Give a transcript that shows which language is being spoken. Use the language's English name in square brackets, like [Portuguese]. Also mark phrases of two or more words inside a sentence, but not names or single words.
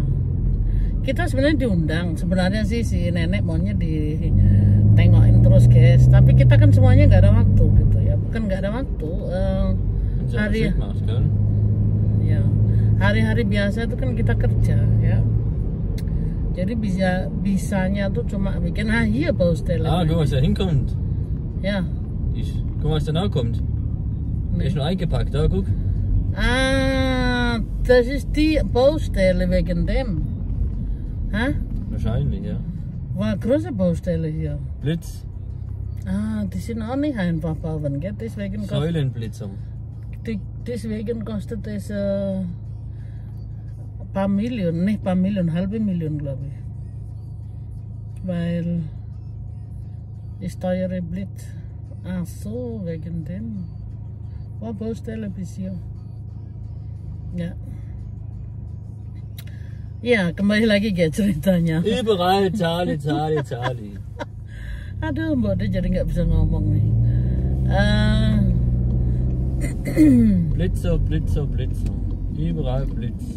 [Indonesian] Kita sebenarnya diundang, sebenarnya sih si nenek maunya ditengokin terus guys, tapi kita kan semuanya nggak ada waktu gitu ya, bukan nggak ada waktu. Hari [German] Machst, gell? [Indonesian] ya hari-hari biasa itu kan kita kerja ya, jadi bisanya tuh cuma bikin [German] hier Baustelle. Ah, guck mal, was da hinkommt. Ja. Guck mal, was da noch kommt. Der ist Nee. schon eingepackt, da, guck. Ah, das ist die Baustelle wegen dem. Hä? Wahrscheinlich, ja. War große Baustelle hier. Blitz, Ah, die sind auch nicht einfach bauen, gell? Deswegen Säulenblitzer. deswegen kostet es paar Millionen, nicht paar Millionen, halbe Million, glaube ich. Weil ist teure Blitz. Ach so, wegen dem. War Baustelle bis hier. Ja. [Indonesian] Ya, kembali lagi guys ceritanya. [German] Überall Charlie, Charlie, Charlie. [Indonesian] Aduh, Mbak De jadi nggak bisa ngomong nih. [German] Blitzer, Blitzer, Blitzer. Überall Blitz.